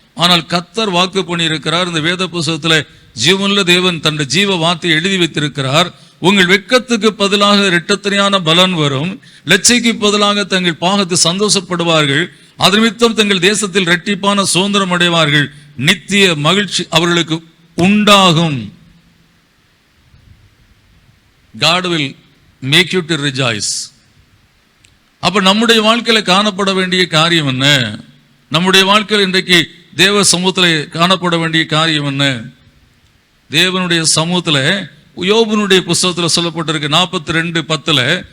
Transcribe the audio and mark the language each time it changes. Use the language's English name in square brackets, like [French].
[Tamil] ஆனால் கர்த்தர் வாக்கு பண்ணி இருக்கிறார். இந்த வேத புத்தகத்துல ஜீவனுள்ள தேவன் தன்னுடைய ஜீவ வார்த்தை எழுதி வைத்திருக்கிறார். உங்கள் வெட்கத்துக்கு பதிலாக இரட்டத்தனையான பலன் வரும், லட்சைக்கு பதிலாக தங்கள் பாகத்து சந்தோஷப்படுவார்கள். அது நிமித்தம் தங்கள் தேசத்தில் இரட்டிப்பான சுதந்திரம் அடைவார்கள். நித்திய மகிழ்ச்சி அவர்களுக்கு உண்டாகும். [English] God will make you to rejoice. [Tamil] அப்ப நம்முடைய வாழ்க்கையில காணப்பட வேண்டிய காரியம் என்ன? நம்முடைய வாழ்க்கையில் இன்றைக்கு தேவ சமூகத்தில் காணப்பட வேண்டிய காரியம் என்ன? தேவனுடைய சமூகத்தில் யோபுனுடைய புத்தகத்தில் சொல்லப்பட்டிருக்கு 42:10.